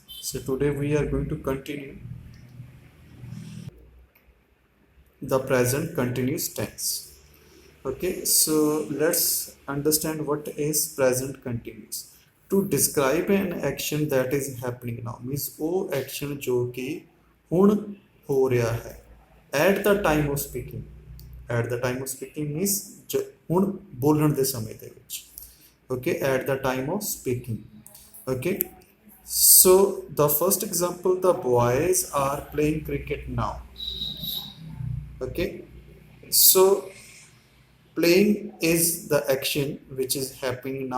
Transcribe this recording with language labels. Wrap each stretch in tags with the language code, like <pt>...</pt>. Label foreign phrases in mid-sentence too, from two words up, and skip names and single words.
<en>So, today we are going to continue the present continuous tense. Okay, so let's understand what is present continuous. To describe an action that is happening now means</en> <pa>ਉਹ action ਜੋ ਕਿ ਹੁਣ ਹੋ ਰਿਹਾ ਹੈ</pa> <en>at the time of speaking. At the time of speaking means</en> <pa>ਹੁਣ ਬੋਲਣ ਦੇ ਸਮੇਂ ਦੇ ਵਿੱਚ.</pa> <en>Okay, at the time of speaking. Okay, so the first example, the boys are playing cricket now. Okay, so playing is the action which is happening now.</en>